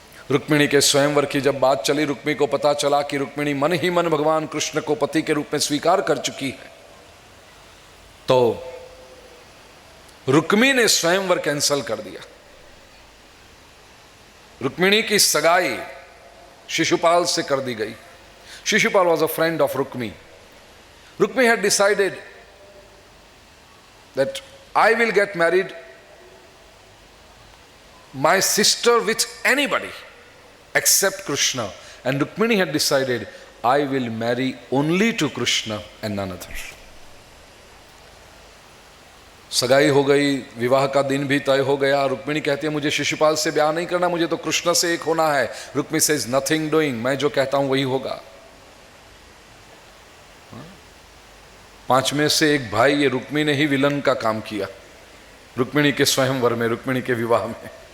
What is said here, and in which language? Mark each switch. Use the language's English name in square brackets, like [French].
[Hindi] रुक्मिणी के स्वयंवर की जब बात चली, रुक्मिणी को पता चला कि रुक्मिणी मन ही मन भगवान कृष्ण को पति के रूप में स्वीकार कर चुकी है, तो रुक्मिणी ने स्वयंवर कैंसल कर दिया। रुक्मिणी की सगाई शिशुपाल से कर दी गई। [English] Shishupal was a friend of Rukmi. Rukmi had decided that I will get married my sister with anybody except Krishna, and Rukmini had decided, I will marry only to Krishna and none other. [Hindi] सगाई हो गई, विवाह का दिन भी तय हो गया। रुक्मिणी कहती है मुझे शिशुपाल से ब्याह नहीं करना, मुझे तो कृष्ण से एक होना है। रुक्मी [English] says nothing doing, [Hindi] मैं जो कहता हूं वही होगा। 5 में से एक भाई, ये रुक्मी ने ही विलन का काम किया रुक्मिणी के स्वयंवर में, रुक्मिणी के विवाह में।